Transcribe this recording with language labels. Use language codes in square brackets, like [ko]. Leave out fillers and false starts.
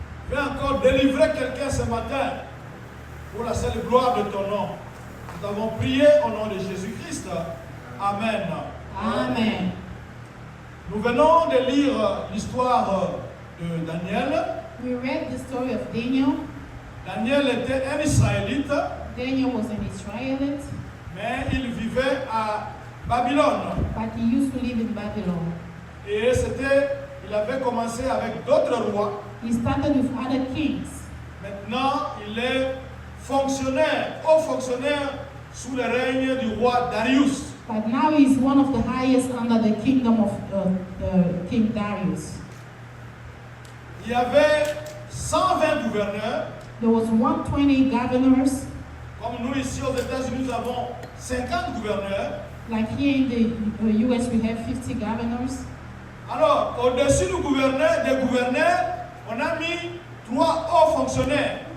[fr] Veut encore délivrer quelqu'un ce matin pour la seule gloire de ton nom. Nous avons prié au nom de Jésus-Christ. Amen. Amen. Nous venons de lire l'histoire de Daniel. [en] We read the story of Daniel. [fr] Daniel était un Israélite, [en] Daniel was an Israelite, [fr] mais il vivait à Babylone. [en] but he used to live in Babylon. [fr] Et il avait commencé avec d'autres rois. [en] He started with other kings. [fr] Maintenant, il est fonctionnaire, haut fonctionnaire sous le règne du roi Darius. [en] But now he's one of the highest under the kingdom of King Darius. [fr] Il y avait 120 gouverneurs. [en] There was 120 governors. [fr] Comme nous ici aux États-Unis, nous avons 50 gouverneurs. [en] Like here in the US, we have 50 governors. [fr] Alors, au-dessus des gouverneurs, on a mis 3 hauts fonctionnaires.